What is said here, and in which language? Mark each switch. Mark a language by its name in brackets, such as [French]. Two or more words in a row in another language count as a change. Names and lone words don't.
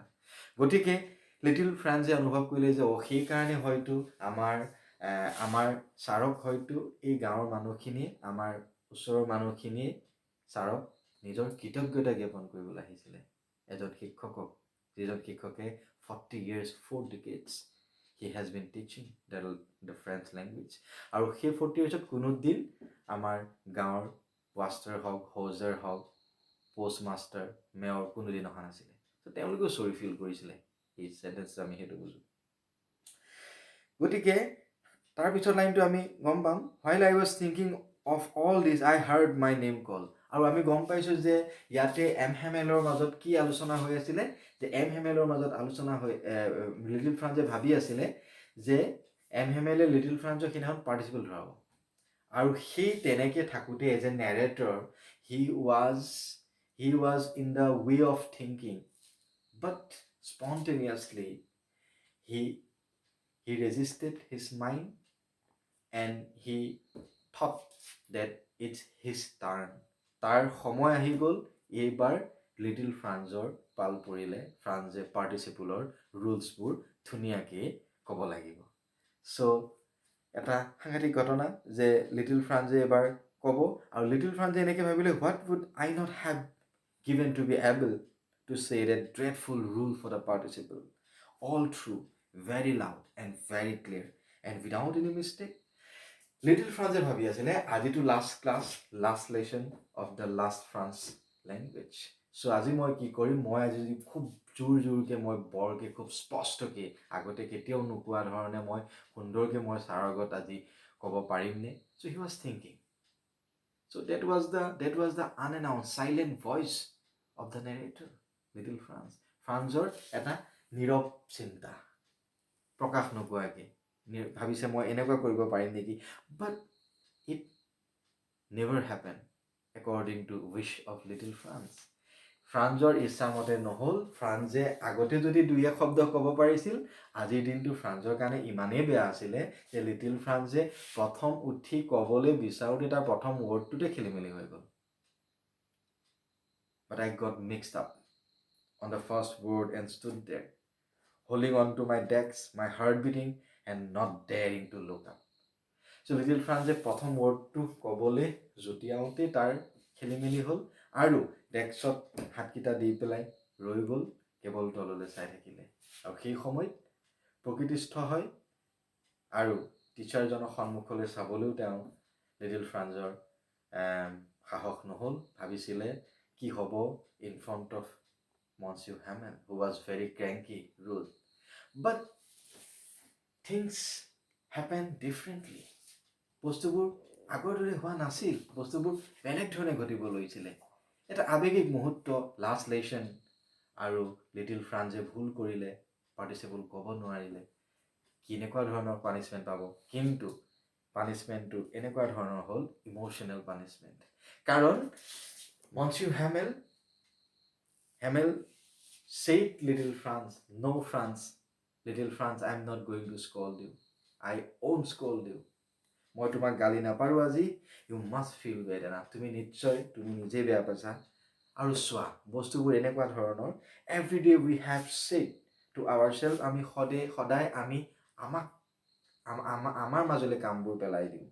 [Assamese] গতিকে লিটিল ফ্ৰান্সে অনুভৱ কৰিলে যে সেইকাৰণে হয়তো আমাৰ ছাৰক হয়তো এই গাঁৱৰ মানুহখিনিয়ে, আমাৰ ওচৰৰ মানুহখিনিয়ে ছাৰক নিজৰ কৃতজ্ঞতা জ্ঞাপন কৰিবলৈ আহিছিলে। এজন শিক্ষকক, যিজন শিক্ষকে [English] 40 years, 4 decades he has been teaching the French language. [Assamese] আৰু সেই 40 yearsত কোনোদিন আমাৰ গাঁৱৰ ৱাষ্টাৰ হওক, হৌজাৰ হওক, পোষ্টমাষ্টাৰ, মেয়ৰ কোনোদিন অহা নাছিলে। তো তেওঁলোকেও [English] sorry feel [Assamese] কৰিছিলে। এই চেণ্টেঞ্চ আমি সেইটো বুজোঁ। গতিকে তাৰপিছত লাইনটো আমি গম পাম, [English] while I was thinking of all this I heard my name call. [Assamese] আৰু আমি গম পাইছোঁ যে ইয়াতে এম হেমেলৰ মাজত কি আলোচনা হৈ আছিলে, যে এম হেমেলৰ মাজত আলোচনা হৈ লিটিল ফ্ৰান্সে ভাবি আছিলে যে এম হেমেলে লিটিল ফ্ৰান্সক সেইদিনাখন পাৰ্টিচিপেল ধৰাব। আৰু সেই তেনেকৈ থাকোঁতে [English] as a narrator he was in the way of thinking, but spontaneously he resisted his mind and he thought that it's his turn. [Assamese] তাৰ সময় আহি গ'ল, এইবাৰ লিটিল ফ্ৰান্সৰ পাল পৰিলে, ফ্ৰান্সে পাৰ্টিচিপলৰ ৰুলছবোৰ ধুনীয়াকৈ ক'ব লাগিব। চ' এটা সাংঘাতিক ঘটনা যে লিটিল ফ্ৰান্সে এবাৰ ক'ব, আৰু লিটিল ফ্ৰান্সে এনেকৈ ভাবিলে, [English] what would I not have given to be able to say that dreadful rule for the participle, all true, very loud and very clear and without any mistake. [Assamese] লিটিল ফ্ৰান্সে ভাবি আছিলে আজিতো [English] last class, last lesson of the last France language. [Assamese] চ' আজি মই কি কৰিম, মই আজি খুব জোৰকৈ মই বৰকৈ খুব স্পষ্টকৈ আগতে কেতিয়াও নোকোৱা ধৰণে মই সুন্দৰকৈ মই ছাৰৰ আগত আজি ক'ব পাৰিমনে। [English] so he was thinking. চ' that was the unannounced silent voice of the narrator, লিটিল ফ্ৰান্স। [Assamese] ফ্ৰান্সৰ এটা নীৰৱ চিন্তা, প্ৰকাশ নোপোৱাকৈ ভাবিছে মই এনেকুৱা কৰিব পাৰিম নেকি। [English] but it never happen according to wish of Little France. [Assamese] ফ্ৰান্সৰ ইচ্ছামতে নহ'ল। ফ্ৰান্সে আগতে যদি দুই এক শব্দ ক'ব পাৰিছিল, আজিৰ দিনটো ফ্ৰান্সৰ কাৰণে ইমানেই বেয়া আছিলে যে লিটিল ফ্ৰান্সে প্ৰথম উঠি ক'বলৈ বিচাৰোঁতে তাৰ প্ৰথম ৱৰ্ডটোতে খেলি মেলি হৈ গ'ল। [English] But I got mixed up on the first word and stood there, holding on to my desk, my heart beating and not daring to look up. [Assamese] So লিটিল ফ্ৰান্সে প্ৰথম ৱৰ্ডটো ক'বলৈ জুতিয়াওঁতে তাৰ খেলি মেলি হ'ল, আৰু ডেস্কত হাতকেইটা দি পেলাই ৰৈ গ'ল, কেৱল তললৈ চাই থাকিলে। আৰু সেই সময়ত প্ৰকৃতিস্থ হয়, আৰু টিচাৰজনৰ সন্মুখলৈ চাবলৈও তেওঁ লিটিল ফ্ৰান্সৰ সাহস নহ'ল। ভাবিছিলে কি হ'ব [English] in front of Monsieur Hamel, who was very cranky, rude. But things happened differently. [Assamese] বস্তুবোৰ আগৰ দৰে হোৱা নাছিল, বস্তুবোৰ বেলেগ ধৰণে ঘটিব লৈছিলে। এটা আৱেগিক মুহূৰ্ত, লাষ্ট লেশ্যন, আৰু লিটিল ফ্ৰান্সে ভুল কৰিলে, পাৰ্টিচিপল ক'ব নোৱাৰিলে। কেনেকুৱা ধৰণৰ পানিছমেণ্ট পাব, কিন্তু পানিছমেণ্টটো এনেকুৱা ধৰণৰ হ'ল [English] emotional punishment. কাৰণ Monsieur Hamel said little France, no France, little France, I am not going to scold you. I won't scold you. [Assamese] মই তোমাক গালি নাপাৰোঁ আজি, [English] you must feel bad enough, [Assamese] তুমি নিশ্চয় তুমি নিজে বেয়া পাইছা। আৰু চোৱা বস্তুবোৰ এনেকুৱা ধৰণৰ, [English] every day we have said to our self, [Assamese] আমি সদায় আমি আমাৰ মাজলৈ কামবোৰ পেলাই দিওঁ।